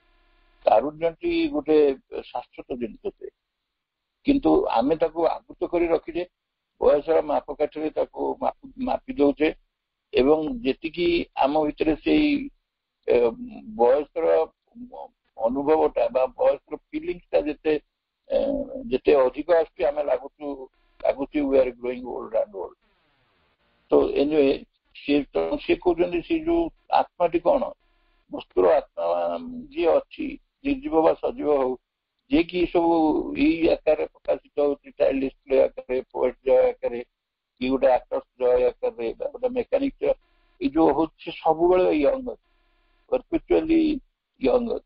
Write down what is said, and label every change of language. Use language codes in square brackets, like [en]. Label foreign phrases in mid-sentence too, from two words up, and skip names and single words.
[or] ତାରୁଣ୍ୟଟି ଗୋଟେ ଶାଶ୍ୱତ ଜିନିଷ, କିନ୍ତୁ ଆମେ ତାକୁ ଆବୃତ କରି ରଖିଛେ, ବୟସର ମାପକାଠିରେ ତାକୁ ମାପି ଦଉଛେ ଏବଂ ଯେତିକି ଆମ ଭିତରେ ସେଇ ବୟସର ଅନୁଭବଟା ବା ବୟସର ଫିଲିଙ୍ଗସଟା ଯେତେ ଅଧିକ ଆସୁଛି ଆମେ ଲାଗୁଛି [en] we are growing old and old। [or] ତ ଏନିୱେ ସେ କହୁଛନ୍ତି ସେ ଯୋଉ ଆତ୍ମାଟି କଣ, ବସ୍ତୁର ଆତ୍ମା ଯିଏ ଅଛି, ନିର୍ଜୀବ ବା ସଜୀବ ହଉ, ଯିଏକି ସବୁ ଏଇ ଆକାରରେ ପ୍ରକାଶିତ ହଉଛି, [en] child display [or] ଆକାରରେ, [en] poet joy [or] ଆକାରରେ, କି ଗୋଟେ [en] actors joy [or] ଆକାରରେ, ଗୋଟେ [en] mechanic joy, [or] ଏଇ ଯୋଉ ହଉଛି ସବୁବେଳେ ୟଙ୍ଗ ଅଛି, [en] perpetually young [or] ଅଛି।